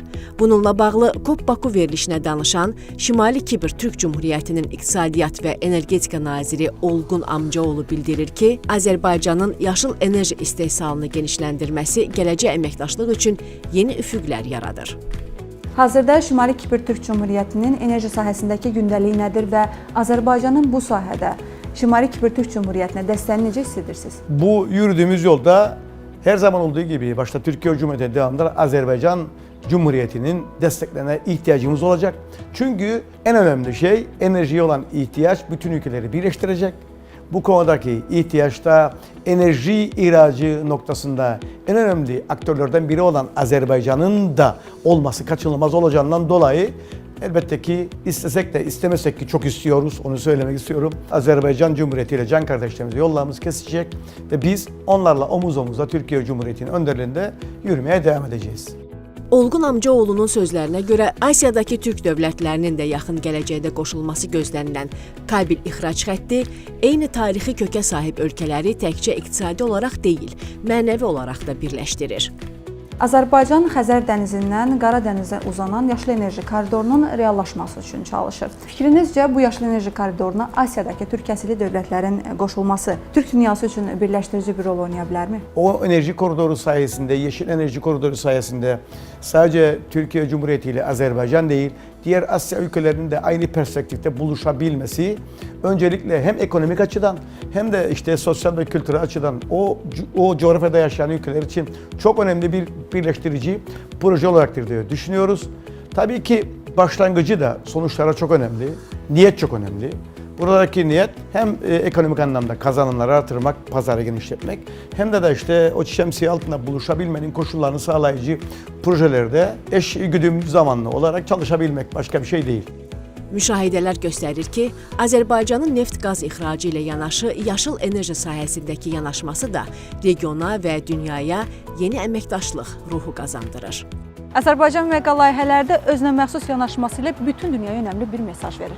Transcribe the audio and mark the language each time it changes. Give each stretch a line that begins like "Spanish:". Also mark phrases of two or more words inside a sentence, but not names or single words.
Azerbaijani: Bununla bağlı COP Baku verilişinə danışan Şimali Kipr Türk Cümhuriyyətinin İqtisadiyyat və Energetika naziri Olgun Amcaoğlu bildirir ki, Azərbaycanın yaşıl enerji istehsalını genişləndirməsi gələcək əməkdaşlıq üçün yeni üfüqlər yaradır. Hazırda Şimali Kipr Türk Cümhuriyyətinin enerji sahəsindəki gündəliyi nədir və Azərbaycanın bu sahədə Şimali Kipr Türk Cumhuriyeti'ne dəstəyini necə hissedirsiniz?
Turkish: Bu yürüdüğümüz yolda her zaman olduğu gibi başta Türkiye Cumhuriyeti devamında Azerbaycan Cumhuriyeti'nin desteklerine ihtiyacımız olacak. Çünkü en önemli şey enerjiye olan ihtiyaç bütün ülkeleri birleştirecek. Bu konudaki ihtiyaçta enerji ihracı noktasında en önemli aktörlerden biri olan Azerbaycan'ın da olması kaçınılmaz olacağından dolayı elbette ki istesek de istemesek ki çok istiyoruz, onu söylemek istiyorum. Azerbaycan Cumhuriyeti ile can kardeşlerimize yollarımız kesişecek ve biz onlarla omuz omuza Türkiye Cumhuriyeti'nin önderliğinde yürümeye devam edeceğiz.
Azerbaijani: Olgun Amcaoğlu'nun sözlərinə görə Asiyadakı Türk dövlətlərinin də yaxın gələcəkdə qoşulması gözlənilən Kabil ixrac xətti eyni tarixi kökə sahib ölkələri təkcə iqtisadi olaraq deyil, mənəvi olaraq da birləşdirir. Azərbaycan Xəzər dənizindən Qara dənizə uzanan yaşıl enerji koridorunun reallaşması üçün çalışır. Fikrinizcə bu yaşıl enerji koridoruna Asiyadakı Türk əsili dövlətlərin qoşulması Türk dünyası üçün birləşdirici bir rol oynaya bilərmi?
Turkish: O enerji koridoru sayesinde, yeşil enerji koridoru sayesinde sadece Türkiye Cumhuriyeti ile Azerbaycan değil, diğer Asya ülkelerinin de aynı perspektifte buluşabilmesi öncelikle hem ekonomik açıdan hem de işte sosyal ve kültürel açıdan o coğrafyada yaşayan ülkeler için çok önemli bir birleştirici proje olacaktır diye düşünüyoruz. Tabii ki başlangıcı da sonuçlara çok önemli, niyet çok önemli. Buradaki niyet hem ekonomik anlamda kazanımları artırmak, pazarı genişletmek hem de işte o şemsiye altında buluşabilmenin koşullarını sağlayıcı projelerde eş güdüm zamanlı olarak çalışabilmek, başka bir şey değil.
Azerbaijani: Müşahidələr göstərir ki, Azərbaycanın neft-qaz ixracı ilə yanaşı yaşıl enerji sahəsindəki yanaşması da regiona və dünyaya yeni əməkdaşlıq ruhu qazandırır. Azərbaycan MEQA layihələrdə özünə məxsus yanaşması ilə bütün dünyaya önəmli bir mesaj verir.